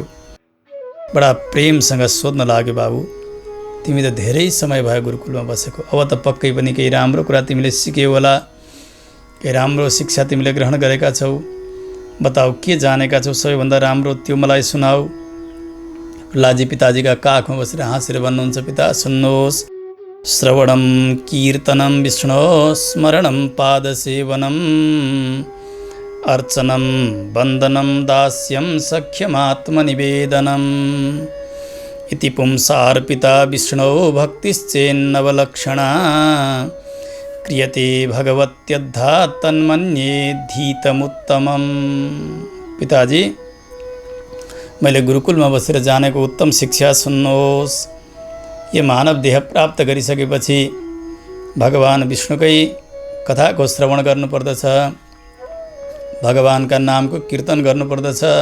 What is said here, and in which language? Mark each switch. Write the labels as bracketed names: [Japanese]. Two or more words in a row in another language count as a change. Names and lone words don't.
[Nepali] बडा प्रेमसँग सोध्न लाग्यो, बाबु तिमी त धेरै समय भयो गुरुकुलमा बसेको, अब त पक्कै पनि केही राम्रो कुरा तिमीले सिक्यौ होला, केही राम्रो शिक्षा तिमीले ग्रहण गरेका छौ। बताऊ के जानेका छौ सबैभन्दा राम्रो, त्यो मलाई सुनाऊ। प्रहलादजी पिताजीका काखमा बसेर हाँसेर भन्नुहुन्छ, पिता सुन्नुहोस्, [Sanskrit] श्रवणम कीर्तनम विष्णु स्मरणम पादसेवनम अर्चनम वन्दनम दास्यम सख्यमात्मनिवेदनम इति पुंसार्पिता विष्णो भक्तिश्चेन्नवलक्षणा क्रियते भगवत्यद्धा तन्मन्ये धीतमुत्तमम। [Nepali] पिताजी मैले गुरुकुलमा बसेर जानेको उत्तम शिक्षा सुन्नुहोस्। यो मानव देह प्राप्त गरिसकेपछि भगवान विष्णुकै कथाको श्रवण गर्नुपर्दछ, भगवानका नामको कीर्तन गर्नुपर्दछ,